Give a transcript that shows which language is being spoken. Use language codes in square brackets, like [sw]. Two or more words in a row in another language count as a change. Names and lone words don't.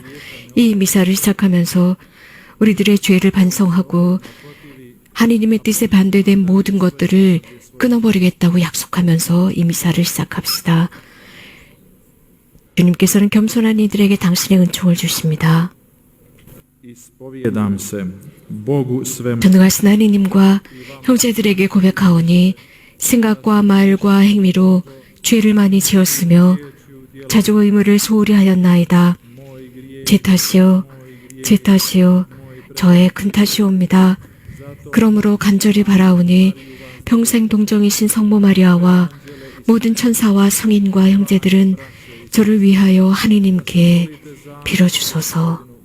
[ko] 이 미사를 시작하면서 우리들의 죄를 반성하고 하느님의 뜻에 반대된 모든 것들을 끊어버리겠다고 약속하면서 이 미사를 시작합시다. 주님께서는 겸손한 이들에게 당신의 은총을 주십니다. [hr] ispovijedam se Bogu svemu [ko] 전능하신 하느님과 형제들에게 고백하오니 생각과 말과 행위로 죄를 많이 지었으며 자주 의무를 소홀히 하였나이다. 제 탓이요, 제 탓이요, 저의 큰 탓이옵니다. 그러므로 간절히 바라오니 평생 동정이신 성모 마리아와 모든 천사와 성인과 형제들은 저를 위하여 하느님께 빌어주소서.